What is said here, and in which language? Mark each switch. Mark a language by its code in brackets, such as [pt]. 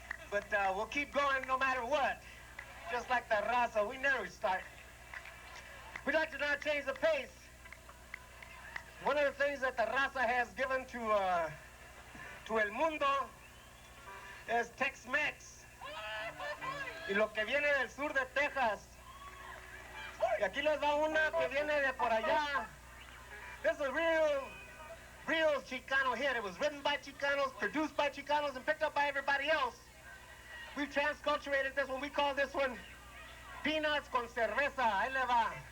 [en] But we'll keep going no matter what. Just like the raza, we never start. We'd like to now change the pace. One of the things that the raza has given to [es] el mundo es [en] Tex-Mex. [es] Y lo que viene del sur de Texas. Y aquí les va una que viene de por allá. [en] This is a real Chicano hit. It was written by Chicanos, produced by Chicanos, and picked up by everybody else. We've transculturated this one. We call this one [es] Peanuts con cerveza, ahí le va.